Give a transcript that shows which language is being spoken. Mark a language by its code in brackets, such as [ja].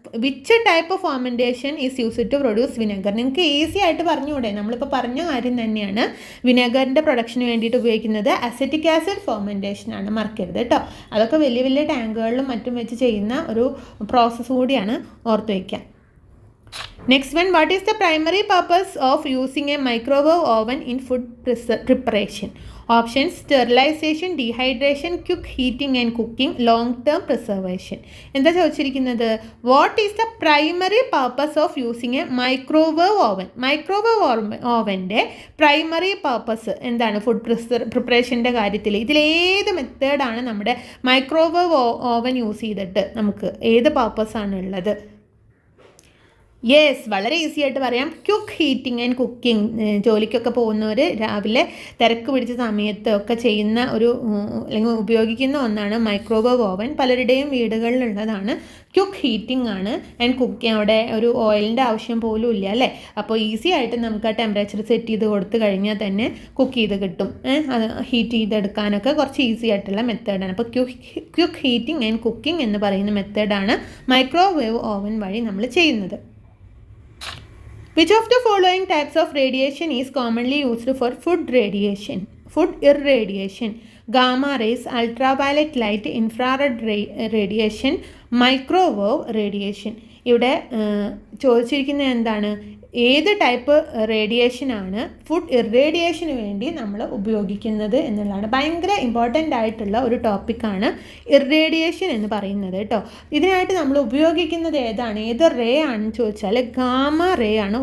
[en] Which type of fermentation is used to produce vinegar? [ml] നിങ്ങൾക്ക് easy ആയിട്ട് പറഞ്ഞുകൂടെ? നമ്മളിപ്പോൾ പറഞ്ഞ കാര്യം തന്നെയാണ്. വിനെഗറിൻ്റെ പ്രൊഡക്ഷന് വേണ്ടിയിട്ട് ഉപയോഗിക്കുന്നത് അസിറ്റിക് ആസിഡ് ഫെർമെൻറ്റേഷൻ ആണ്, മറക്കരുത് കേട്ടോ. അതൊക്കെ വലിയ വലിയ ടാങ്കുകളിലും മറ്റും വെച്ച് ചെയ്യുന്ന ഒരു പ്രോസസ്സ് കൂടിയാണ്, ഓർത്ത് വയ്ക്കാം. [en] Next one, what is the primary purpose of using a microwave oven in food preparation? Options: sterilization, dehydration, quick heating and cooking, long-term preservation. [ml] എന്താ ചോദിച്ചിരിക്കുന്നത്? [en] What is the primary purpose of using a microwave oven? [ml] Microwave ഓവൻ്റെ primary purpose എന്താണ് food പ്രിപ്പറേഷൻ്റെ കാര്യത്തിൽ? ഇതിലേത് മെത്തേഡാണ് നമ്മുടെ microwave oven use ചെയ്തിട്ട് നമുക്ക് ഏത് പർപ്പസാണ് ഉള്ളത്? യെസ്, വളരെ ഈസി ആയിട്ട് പറയാം. [en] Quick heating and cooking. [ml] ജോലിക്കൊക്കെ പോകുന്നവർ രാവിലെ തിരക്ക് പിടിച്ച സമയത്ത് ഒക്കെ ചെയ്യുന്ന അല്ലെങ്കിൽ ഉപയോഗിക്കുന്ന ഒന്നാണ് മൈക്രോവേവ് ഓവൻ. പലരുടെയും വീടുകളിലുള്ളതാണ്. ക്യുക്ക് ഹീറ്റിംഗ് ആണ് ആൻഡ് കുക്കിംഗ്. അവിടെ ഒരു ഓയിലിൻ്റെ ആവശ്യം പോലും ഇല്ല അല്ലേ. അപ്പോൾ ഈസി ആയിട്ട് നമുക്ക് ആ ടെമ്പറേച്ചർ സെറ്റ് ചെയ്ത് കൊടുത്തു കഴിഞ്ഞാൽ തന്നെ കുക്ക് ചെയ്ത് കിട്ടും. അത് ഹീറ്റ് ചെയ്തെടുക്കാനൊക്കെ കുറച്ച് ഈസി ആയിട്ടുള്ള മെത്തേഡാണ്. അപ്പോൾ ക്യുക്ക് ഹീറ്റിംഗ് ആൻഡ് കുക്കിംഗ് എന്ന് പറയുന്ന മെത്തേഡാണ് മൈക്രോവേവ് ഓവൻ വഴി നമ്മൾ ചെയ്യുന്നത്. [en] Which of the following types of radiation is commonly used for food radiation? Food irradiation, gamma rays, ultraviolet light, infrared radiation, microwave radiation. [ml] ഇവിടെ ചോദിച്ചിരിക്കുന്നത് എന്താണ്? ഏത് ടൈപ്പ് റേഡിയേഷനാണ് ഫുഡ് ഇറേഡിയേഷന് വേണ്ടി നമ്മൾ ഉപയോഗിക്കുന്നത് എന്നുള്ളതാണ്. ഭയങ്കര ഇമ്പോർട്ടൻ്റ് ആയിട്ടുള്ള ഒരു ടോപ്പിക്കാണ് ഇറേഡിയേഷൻ എന്ന് പറയുന്നത് കേട്ടോ. ഇതിനായിട്ട് നമ്മൾ ഉപയോഗിക്കുന്നത് ഏത് റേ ആണെന്ന് ചോദിച്ചാൽ ഗാമ റേ ആണ്.